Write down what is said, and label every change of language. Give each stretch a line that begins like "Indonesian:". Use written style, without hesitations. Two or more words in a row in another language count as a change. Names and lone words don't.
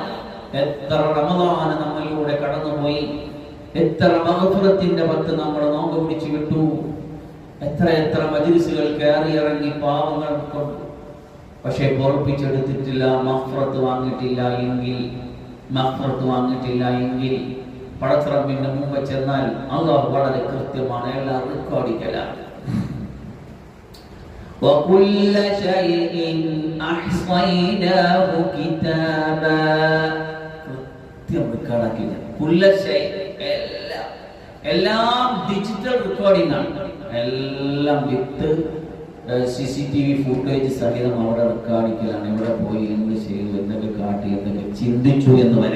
Malayalam: എത്ര റമദാൻ നമ്മളിലൂടെ കടന്നുപോയി, എത്ര മഗ്ഫിറത്തിന്റെ പത്ത് നമ്മൾ നോമ്പ് പിടിച്ചു വിട്ടു, എത്ര എത്ര മജ്ലിസുകൾ കയറി ഇറങ്ങി പാവങ്ങൾ കൊണ്ട്, പക്ഷെ പൊറപ്പിച്ചെടുത്തിട്ടില്ല. മഗ്ഫിറത്ത് വാങ്ങിയിട്ടില്ല എങ്കിൽ പടച്ചറബിന്റെ മുമ്പ് ചെന്നാൽ അല്ലാഹു വളരെ കൃത്യമാണ്, എല്ലാം റെക്കോർഡിക്കലാണ്.
Arabic: وَكُلَّ شَيْءٍ أَحْصَيْنَاهُ كِتَابًا.
Malayalam: കൃത്യം റെക്കോർഡാക്കില്ല.
Arabic: كل شيء,
Malayalam: എല്ലാം
English: digital recording
Malayalam: ആണ്. എല്ലാം
English: with CCTV footage
Malayalam: സഹിതം അവിടെ റെക്കോർഡിക്കലാണ്. എവിടെ പോയി, എന്ത് ചെയ്തു, എന്തൊക്കെ കാട്ടി, എന്തൊക്കെ ചിന്തിച്ചു എന്ന് വരെ.